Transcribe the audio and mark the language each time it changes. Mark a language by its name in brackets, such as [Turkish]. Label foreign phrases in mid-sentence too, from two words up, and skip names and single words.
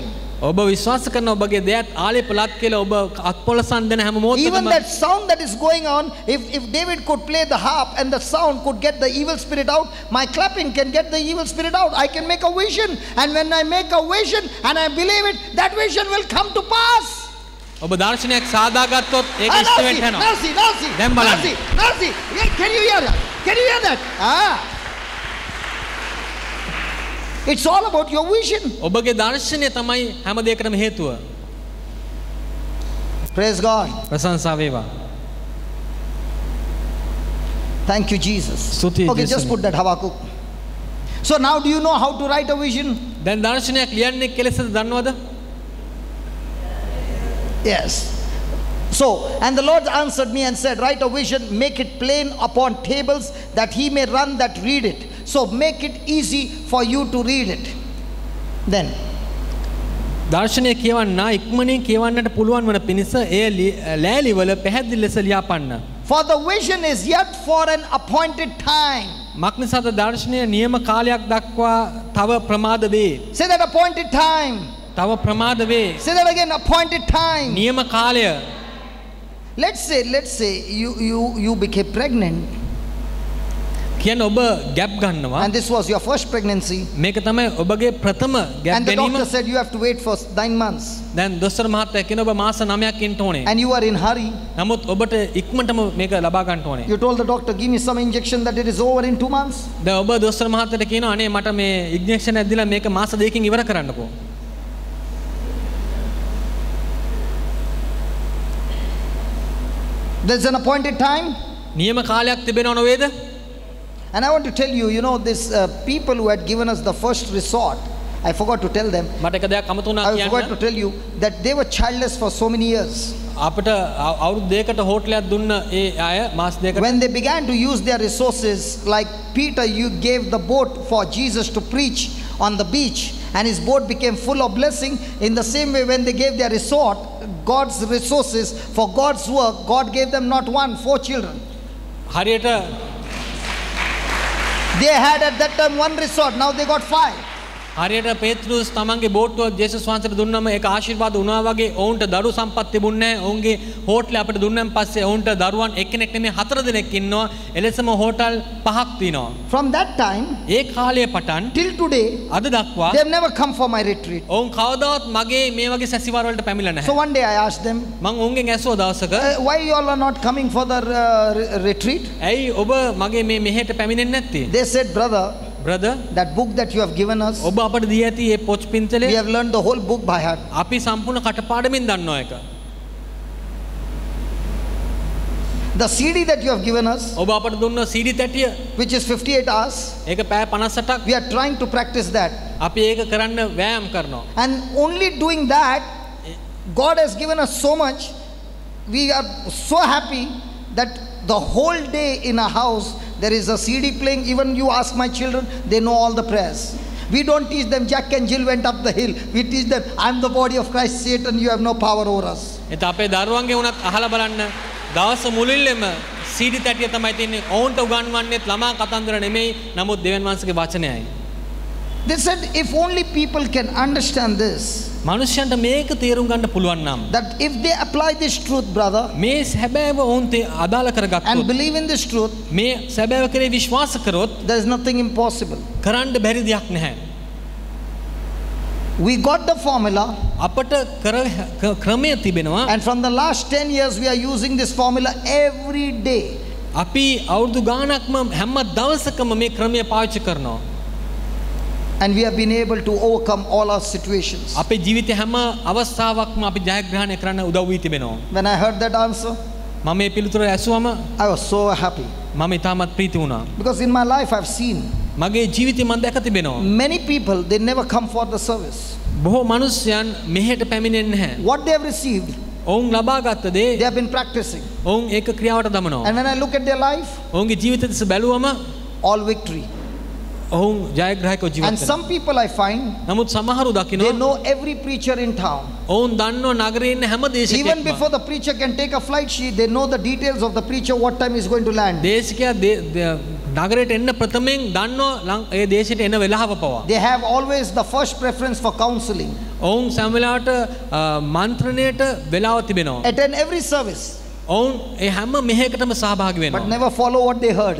[English] Even that sound that is going on, if David could play the harp and the sound could get the evil spirit out, my clapping can get the evil spirit out. I can make a vision, and when I make a vision and I believe it, that vision will come to pass. [Sinhala] ඔබ දර්ශනයක් සාදාගත්තොත් ඒක ඉෂ්ට වෙන්න යනවා. දැන් බලන්න. [English] Can you hear that? Can you hear that? It's all about your vision. [Sinhala] ඔබගේ දර්ශනය තමයි හැම දෙයකටම හේතුව. [English] Praise God. [Sinhala] ප්‍රශංසා වේවා. [English] Thank you, Jesus. Okay, just put that Habakkuk. So now do you know how to write a vision? [Sinhala] දැන් දර්ශනයක් ලියන්නේ කෙලෙසද දන්නවද? [English] Yes. So, and the Lord answered me and said, write a vision, make it plain upon tables, that he may run that read it. So make it easy for you to read it. Then [Sinhala] දර්ශනය කියවන්න ඉක්මනින් කියවන්නට පුළුවන් වන පිණිස එය ලෑලිවල පැහැදිලි ලෙස ලියාපන්න. [English] For the vision is yet for an appointed time. [Sinhala] මක්නිසාද දර්ශනය නියම කාලයක් දක්වා තව ප්‍රමාද වේ. [English] Say that, appointed time. [Sinhala] තව ප්‍රමාද වේ. [English] Say that again, appointed time. [Sinhala] නියම කාලය. [English] Let's say you became pregnant. [Sinhala] කියන්නේ ඔබ ගැප් ගන්නවා. [English] And this was your first pregnancy. [Sinhala] මේක තමයි ඔබගේ ප්‍රථම ගැප් [English] And the [Sinhala] ගැනීම. [English] doctor said you have to wait for 9 months. [Sinhala] දැන් දොස්තර මහත්තයා කියන ඔබ මාස 9ක් ඉන්න ඕනේ. [English] And you are in hurry. [Sinhala] නමුත් ඔබට ඉක්මනටම මේක ලබා ගන්න ඕනේ. [English] You told the doctor, give me some injection that it is over in 2 months. [Sinhala] දැන් ඔබ දොස්තර මහත්තයාට කියනවා අනේ මට මේ ඉන්ජෙක්ෂන් එකක් දීලා මේක මාස 2කින් ඉවර කරන්නකෝ. [English] There's an appointed time. [Sinhala] නියම කාලයක් තිබෙනව නේද? [English] And I want to tell you, you know, this people who had given us the first resort, I forgot to tell them. [Sinhala] මට එක දෙයක් අමතක වුණා [English] I [Sinhala] කියන්න. [English] forgot to tell you that they were childless for so many years. [Sinhala] අපිට අවුරුදු දෙකකට හෝටලයක් දුන්න ඒ අය මාස දෙකකට. [English] When they began to use their resources, like Peter, you gave the boat for Jesus to preach on the beach, and his boat became full of blessing. In the same way, when they gave their resort, God's resources for God's work, God gave them not 1, 4 children. [Sinhala] හරියට [English] They had at that time 1 resort, now they got 5. [Sinhala] හරියට පේත්‍රුස් තමන්ගේ බෝට්ටුව ජේසුස් වහන්සේට දුන්නම ඒක ආශිර්වාද වුණා වගේ ඔවුන්ට දරු සම්පත් තිබුණේ නැහැ. ඔවුන්ගේ හෝටලේ අපිට දුන්නන් පස්සේ ඔවුන්ට දරුවන් එක්කෙනෙක් නෙමෙයි 4 දෙනෙක් ඉන්නවා. එලෙසම හෝටල් 5ක් තියෙනවා. [English] From that time [Sinhala] ඒ කාලය පටන් [English] till today [Sinhala] අද දක්වා [English] they have never come for my retreat. [Sinhala] ඔවුන් කවදාවත් මගේ මේ වගේ සැසිවාර වලට පැමිණලා නැහැ. [English] So one day I asked them, [Sinhala] මම ඔවුන්ගෙන් ඇසුවා දවසක [English] why you all are not coming for the retreat? [Sinhala] ඇයි ඔබ මගේ මේ මෙහෙට පැමිණෙන්නේ නැත්තේ? [English] They said, brother, that book that you have given us, [Sinhala] ඔබ අපට දී ඇති මේ පොත් පින්තලේ [English] we have learned the whole book by heart. [Sinhala] අපි සම්පූර්ණ කටපාඩමින් දන්නවා ඒක. [English] The CD that you have given us, [Sinhala] ඔබ අපට දුන්න CD තැටිය [English] which is 58 hours, [Sinhala] ඒක පැය 58ක් [English] we are trying to practice that. [Sinhala] අපි ඒක කරන්න වෑයම් කරනවා. [English] And only doing that, God has given us so much. We are so happy that the whole day in a house there is a CD playing. Even you ask my children, they know all the prayers. We don't teach them Jack and Jill went up the hill. We teach them, I'm the body of Christ. Satan, you have no power over us. [Sinhala] ඒත් අපේ දරුවන්ගේ උනත් අහලා බලන්න දවස් මුලින්ම CD තැටිය තමයි තියෙන්නේ. ඔවුන්ට උගන්වන්නේත් ළමා කතන්දර නෙමෙයි. නමුත් දෙවියන් වහන්සේගේ වචනයයි. [English] They said, if only people can understand this, [Sinhala] මනුෂ්‍යයන්ට මේක තේරුම් ගන්න පුළුවන් නම් [English] that if they apply this truth, brother, [Sinhala] මේ සැබෑව ඔවුන් අදාළ [English] and [Sinhala] කරගත්තොත් [English] believe in this truth, [Sinhala] මේ සැබෑව කරේ විශ්වාස කරොත් [English] there is nothing impossible. [Sinhala] කරන්න බැරි දෙයක් නැහැ. [English] We got the formula, [Sinhala] අපට ක්‍රමය තිබෙනවා. [English] and from the last 10 years we are using this formula every day. [Sinhala] අපි අවුරුදු ගාණක්ම හැම දවසකම මේ ක්‍රමය පාවිච්චි කරනවා. [English] And we have been able to overcome all our situations. [Sinhala] අපේ ජීවිතේ හැම අවස්ථාවකම අපි ජයග්‍රහණය කරන්න උදව් වී තිබෙනවා. [English] When I heard that answer, [Sinhala] මම මේ පිළිතුර ඇසුවම [English] I was so happy. [Sinhala] මම ඉතාමත් ප්‍රීති වුණා. [English] Because in my life I've seen [Sinhala] මගේ ජීවිතේ මම දැක තිබෙනවා. [English] many people, they never come for the service. [Sinhala] බොහෝ මිනිස්යන් මෙහෙට පැමිණෙන්නේ නැහැ. [English] What they have received, [Sinhala] ඔවුන් ලබාගත් දේ [English] They have been practicing. [Sinhala] ඔවුන් ඒක ක්‍රියාවට දමනවා. [English] And when I look at their life, [Sinhala] ඔවුන්ගේ ජීවිත දෙස බැලුවම [English] all victory. [Sinhala] ඔවුන් ජයග්‍රාහකව ජීවත් [English] And [Sinhala] වෙනවා. [English] some people I find, [Sinhala] නමුත් සමහරු [English] they [Sinhala] දකිනවා [English] know every preacher in town. [Sinhala] ඔවුන් දන්නවා නගරේ ඉන්න හැම [English] Even [Sinhala] දේශකයෙක්ම. [English] before the preacher can take a flight, they know the details of the preacher, what time he's going to land. [Sinhala] දේශකයා නගරයට එන්න ප්‍රථමයෙන් දන්නවා ඒ දේශයට එන වෙලාව පවා. [English] They have always the first preference for counseling. [Sinhala] ඔවුන් සෑම වෙලාවට මන්ත්‍රණයට වෙලාව තිබෙනවා. [English] Attend every service, [Sinhala] ඔවුන් ඒ හැම මෙහෙයකටම සහභාගී [English] but [Sinhala] වෙනවා. [English] never follow what they heard.